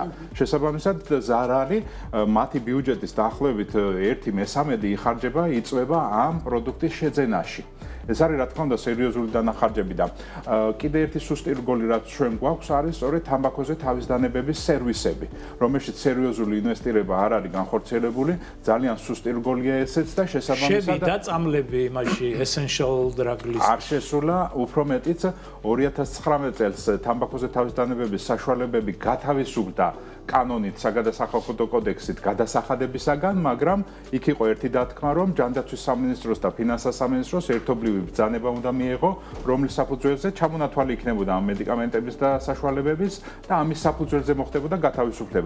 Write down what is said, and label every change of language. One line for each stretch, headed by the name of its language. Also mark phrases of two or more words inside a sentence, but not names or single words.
Georgian: შესაბამისად, ზარალი მათი ბიუჯეტის დაახლოებით 1/13 იხარჯება, იწვება ამ პროდუქტის შეძენაში. ეს არის რა თქმა უნდა სერიოზული დანახარჯები და კიდე ერთი სუსტი რგოლი რაც ჩვენ გვაქვს არის სწორედ თამბაქოზე თავისდანებების სერვისები, რომელშიც სერიოზული ინვესტირება არ არის განხორციელებული, ძალიან სუსტი რგოლია ესეც და შესაბამისად შევიდა წამლები იმაში
English: essential drug list.
Georgian: არ შესულა, უფრო მეტიც 2019 წელს თამბაქოზე თავისდანებების საშუალებები გათავისუფლდა კანონით საგადასახადო კოდექსით გადასახადებისაგან, მაგრამ იქ იყო ერთი დათქმა, რომ ჯანდაცვის სამინისტროს და ფინანსთა სამინისტროს ერთობლივი ბრძანება უნდა მიეღო, რომლის საფუძველზე ჩამონათვალი იქნებოდა ამ მედიკამენტების და საშუალებების და ამის საფუძველზე მოხდებოდა გათავისუფლება.